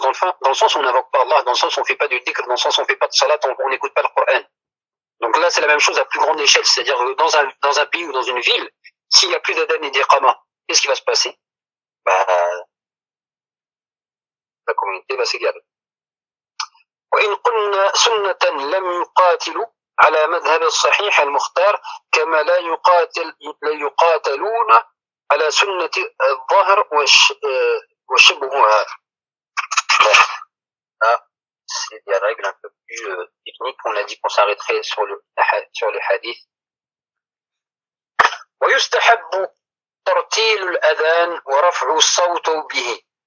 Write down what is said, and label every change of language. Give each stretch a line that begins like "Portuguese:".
French: Dans le sens où on n'invoque pas Allah, dans le sens où on ne fait pas de dhikr, dans le sens où on ne fait pas de salat, on n'écoute pas le Coran. Donc là, c'est la même chose à plus grande échelle, c'est-à-dire dans un pays ou dans une ville, s'il n'y a plus d'Aden et d'Iqama, qu'est-ce qui va se passer? La communauté va s'égarer.
Arabic: وإن قلنا سنة لم يقاتلوا على مذهب الصحيح المختار كما لا يقاتلون على سنة الظهر وشبهها.
French: C'est des règles un peu plus techniques. On a dit qu'on s'arrêterait sur les hadiths.
Arabic: ويستحب ترتيل الأذان ورفع الصوت به.